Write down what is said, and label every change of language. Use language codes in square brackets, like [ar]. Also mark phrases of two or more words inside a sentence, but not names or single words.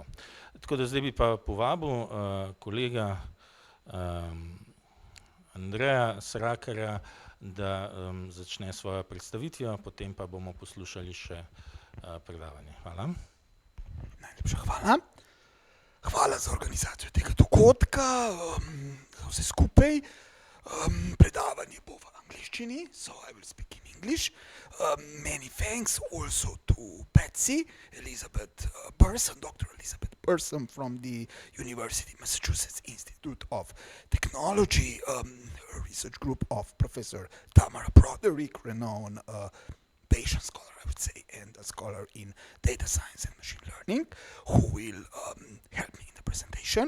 [sl] Tako da zdaj bi pa povabil kolega Andreja Srakarja, da začne svojo predstavitvijo, potem pa bomo poslušali še predavanje. Hvala. Najlepša hvala. Hvala za organizacijo tega dogodka, za vse skupaj. Predavanje bo v angleščini, [en] so I will speak in English. Many thanks also to Betsy, Elisabeth Bersson, Dr. Elisabeth Bersson from the University of Massachusetts Institute of Technology, a research group of Professor Tamara Broderick, renowned Bayesian scholar, I would say, and a scholar in data science and machine learning, who will help me in the presentation.